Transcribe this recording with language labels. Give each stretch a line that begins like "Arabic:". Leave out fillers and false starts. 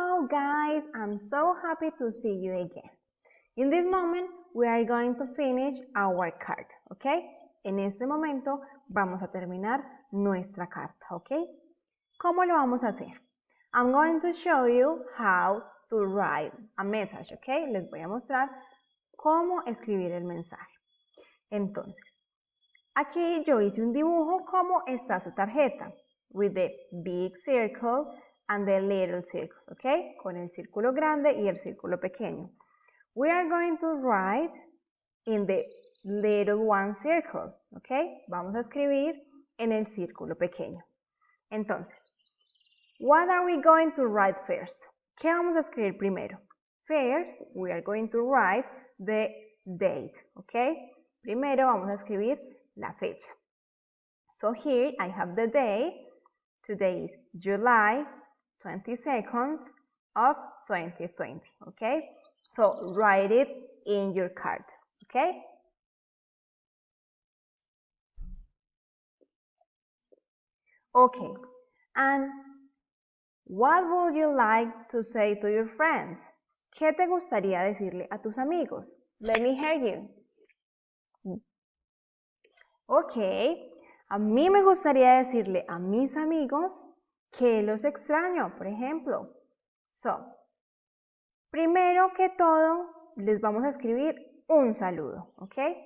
English: guys, I'm so happy to see you again. In this moment, we are going to finish our card, okay?
Spanish: En este momento vamos a terminar nuestra carta, okay? ¿Cómo lo vamos a hacer?
English: I'm going to show you how to write a message, okay?
Spanish: Les voy a mostrar cómo escribir el mensaje. Entonces, aquí yo hice un dibujo como está su tarjeta,
English: with the big circle and the little circle,
Spanish: ¿ok? Con el círculo grande y el círculo pequeño.
English: We are going to write in the little one circle, ¿ok?
Spanish: Vamos a escribir en el círculo pequeño. Entonces,
English: what are we going to write first?
Spanish: ¿Qué vamos a escribir primero?
English: First, we are going to write the date, ¿ok?
Spanish: Primero vamos a escribir la fecha.
English: So here I have the day. Today is July 22nd of 2020, okay? So write it in your card, okay? Okay, and what would you like to say to your friends?
Spanish: ¿Qué te gustaría decirle a tus amigos?
English: Let me hear you.
Spanish: Okay, a mí me gustaría decirle a mis amigos que los extraño, por ejemplo. So, primero que todo, les vamos a escribir un saludo, ¿ok?